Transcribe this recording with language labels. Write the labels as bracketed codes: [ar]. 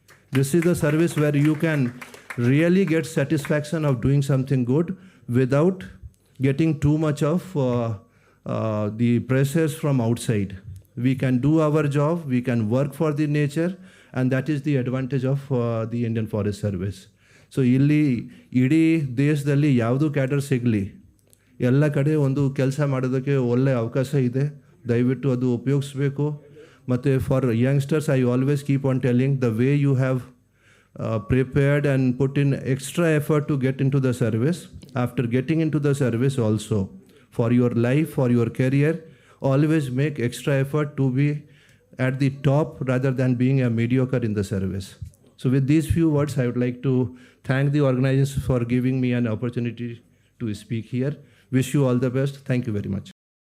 [en] This is the service where you can really get satisfaction of doing something good without getting too much of the pressures from outside. We can do our job, we can work for the nature, and that is the advantage of the Indian Forest Service. [kn] So ಇಲ್ಲಿ ಇಡೀ ದೇಶದಲ್ಲಿ ಯಾವುದು cadre ಸಿಗಲಿ, ಎಲ್ಲ ಕಡೆ ಒಂದು ಕೆಲಸ ಮಾಡೋದಕ್ಕೆ ಒಳ್ಳೆಯ ಅವಕಾಶ ಇದೆ. ದಯವಿಟ್ಟು ಅದು ಉಪಯೋಗಿಸ್ಬೇಕು. ಮತ್ತು [en] For youngsters I always keep on telling the way you have prepared and put in extra effort to get into the service. After getting into the service also, for your life, for your career, always make extra effort to be at the top rather than being a mediocre in the service. So with these few words, I would like to thank the organizers for giving me an opportunity to speak here. Wish you all the best. Thank you very much.